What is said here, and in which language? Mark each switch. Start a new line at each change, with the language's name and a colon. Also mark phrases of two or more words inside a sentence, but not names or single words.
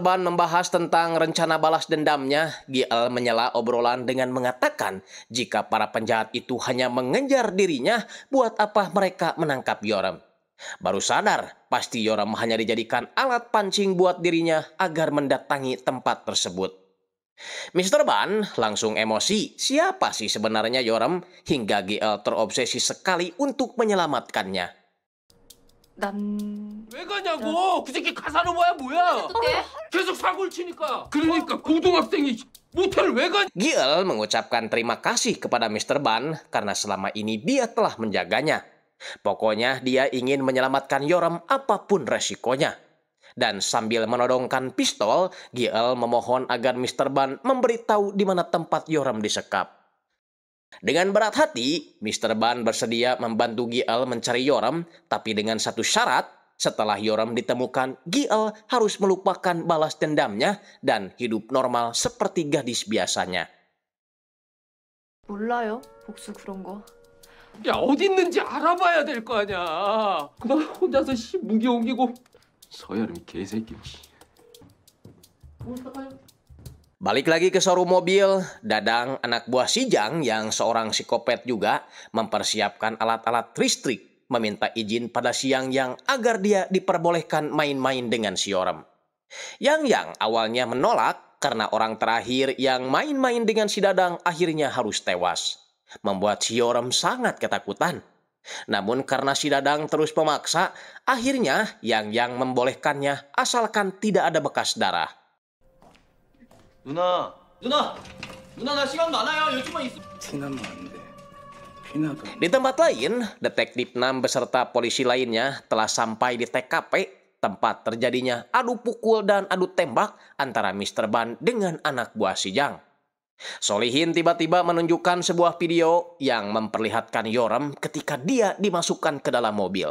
Indonesian: Ban membahas tentang rencana balas dendamnya, GL menyela obrolan dengan mengatakan jika para penjahat itu hanya mengejar dirinya, buat apa mereka menangkap Yoram. Baru sadar, pasti Yoram hanya dijadikan alat pancing buat dirinya agar mendatangi tempat tersebut. Mr. Ban langsung emosi, siapa sih sebenarnya Yoram, hingga GL terobsesi sekali untuk menyelamatkannya.
Korean: 왜 가냐고! 그 새끼 가사노바야 뭐야! 계속 사고를 치니까! 그러니까 고등학생이 모텔을 왜 가냐!
Indonesian: GL mengucapkan terima kasih kepada Mr. Ban karena selama ini dia telah menjaganya. Pokoknya dia ingin menyelamatkan Yoram apapun resikonya. Dan sambil menodongkan pistol, GL memohon agar Mr. Ban memberitahu di mana tempat Yoram disekap. Dengan berat hati, Mr. Ban bersedia membantu GL mencari Yoram, tapi dengan satu syarat, setelah Yoram ditemukan, GL harus melupakan balas dendamnya dan hidup normal seperti gadis biasanya.
Korean: 몰라요. 복수 그런 거. 야 어디 있는지 알아봐야 될 거 아니야. 그다음 혼자서 무기 옮기고 서열은 개새끼.
Indonesian: Balik lagi ke showroom mobil, Dadang, anak buah si Jang yang seorang psikopat juga, mempersiapkan alat-alat listrik, meminta izin pada si Yang agar dia diperbolehkan main-main dengan si Yoram. Yang awalnya menolak, karena orang terakhir yang main-main dengan si Dadang akhirnya harus tewas. Membuat si Yorem sangat ketakutan. Namun karena si Dadang terus memaksa, akhirnya Yang membolehkannya asalkan tidak ada bekas darah.
Korean: 누나 나 시간 많아요. 요즘만 있어. 티나면 안 돼. 피나도.
Indonesian: Di tempat lain, Detektif Nam beserta polisi lainnya telah sampai di TKP, tempat terjadinya adu pukul dan adu tembak antara Mr. Ban dengan anak buah si Jang. Solihin tiba-tiba menunjukkan sebuah video yang memperlihatkan Yorem ketika dia dimasukkan ke dalam mobil.